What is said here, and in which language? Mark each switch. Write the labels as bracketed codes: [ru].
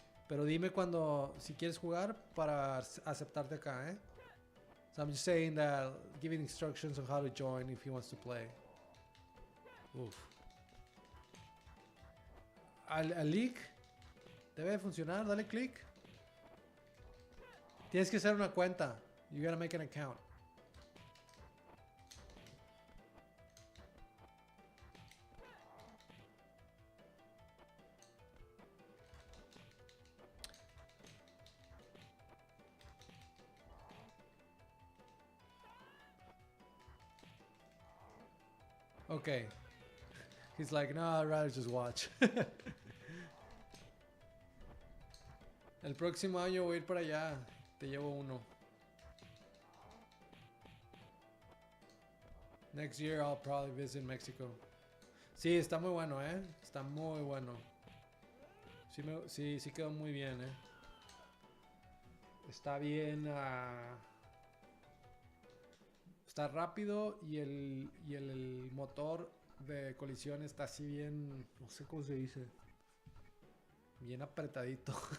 [es] Pero dime si quieres jugar para aceptarte acá, ¿eh? [en] So I'm just saying that, giving instructions on how to join if he wants to play. Uf. [es] Al link debe de funcionar, dale click. Tienes que hacer una cuenta. [en] You gotta make an account. Okay. He's like, no, I'd rather just watch. [es] El próximo año voy a ir para allá. Te llevo uno. [en] Next year I'll probably visit Mexico. [es] Sí, está muy bueno, Está muy bueno. Sí quedó muy bien, Está bien. Está rápido y el motor de colisión está así bien. No sé cómo se dice. Bien apretadito.